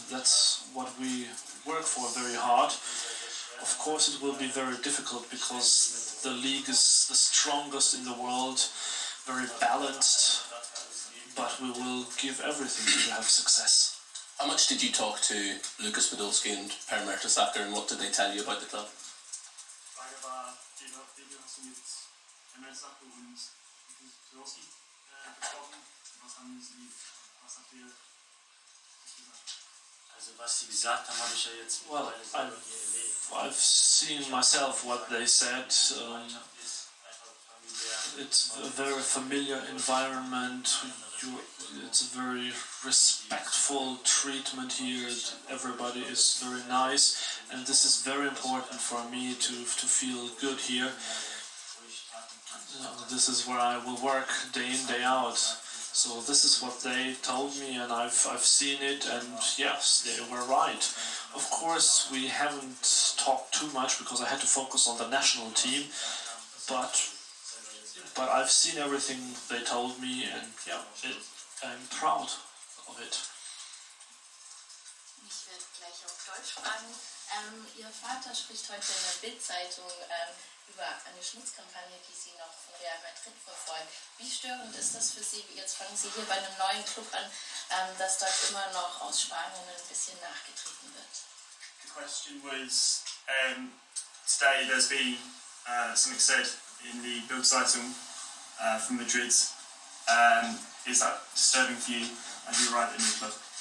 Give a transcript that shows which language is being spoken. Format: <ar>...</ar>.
<en>That's what we work for very hard. Of course it will be very difficult because the league is the strongest in the world, very balanced, but we will give everything to have success. How much did you talk to Lukas Podolski and Per Mertesacker, and what did they tell you about the club?</en> <de>Die Frage war, wie hast du mit Mertesacker und Lukas Podolski gesprochen? Was habt ihr gesagt? Also was sie gesagt haben, habe ich ja jetzt</de> <en>Well,</en> <de>mittlerweile selber hier erlebt.</de> <en>I've seen myself what they said.</en> <de>Gemeinschaft ist einfach familiär.</de> <en>It's a very familiar environment. It's a very respectful treatment here. Everybody is very nice, and this is very important for me to feel good here. This is where I will work day in, day out. So this is what they told me, and I've seen it, and yes, they were right. Of course, we haven't talked too much because I had to focus on the national team, but I've seen everything they told me, and yeah, I'm proud of it.</en> <de>Ich werde gleich auf Deutsch fragen. Ihr Vater spricht heute in der Bild-Zeitung über eine Schmutzkampagne, die Sie noch von Real Madrid verfolgen. Wie störend ist das für Sie? Jetzt fangen Sie hier bei einem neuen Club an, dass dort immer noch aus Spanien ein bisschen nachgetreten wird.</de> <en>The question was, today there's been something said in the Bild-Zeitung from Madrid. Is that disturbing for you as you arrive at a new club?</en>